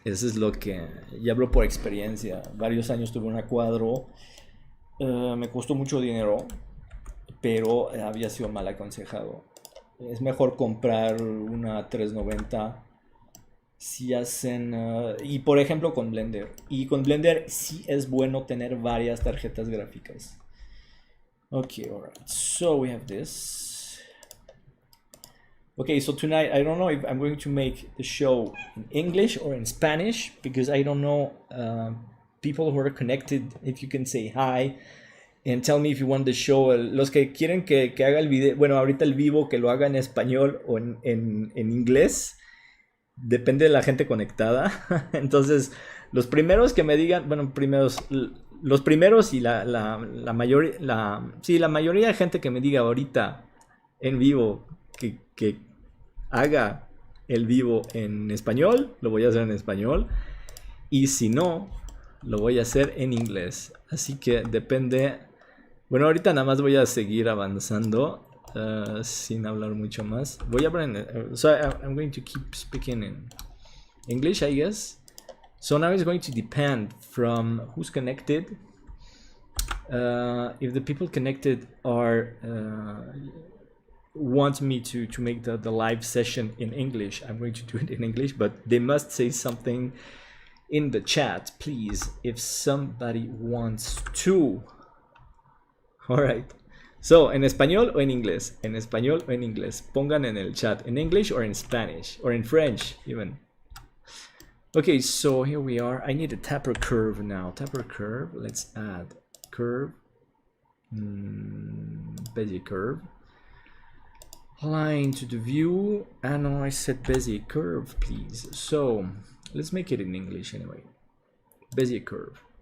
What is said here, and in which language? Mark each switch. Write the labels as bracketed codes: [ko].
[es] Eso es lo que, ya hablo por experiencia. Varios años tuve una cuadro, me costó mucho dinero, pero había sido mal aconsejado. Es mejor comprar una 390 si hacen... y por ejemplo con Blender. Y con Blender sí es bueno tener varias tarjetas gráficas. [en] Okay, alright. So we have this. Okay, so tonight I don't know if I'm going to make the show in English or in Spanish, because I don't know people who are connected, if you can say hi. And tell me if you want the show. [es] Los que quieren que haga el video, bueno, ahorita el vivo, que lo haga en español o en inglés. Depende de la gente conectada. Entonces, los primeros que me digan, bueno, los primeros y la mayoría de gente que me diga ahorita en vivo que haga el vivo en español, lo voy a hacer en español. Y si no, lo voy a hacer en inglés. Así que depende. Bueno, ahorita nada más voy a seguir avanzando sin hablar mucho más. Voy a aprender. [en] So I'm going to keep speaking in English, I guess. So now it's going to depend from who's connected. If the people connected are want me to make the live session in English, I'm going to do it in English, but they must say something in the chat, please, if somebody wants to. All right. [es] So, ¿en español o en inglés? En español o en inglés. Pongan en el chat. [en] ¿En English or in Spanish? Or in French, even. Okay, so here we are. I need a taper curve now. Taper curve. Let's add curve. Bezier curve. Line to the view. Ah, no, I said Bezier curve, please. So, let's make it in English anyway. Bezier curve.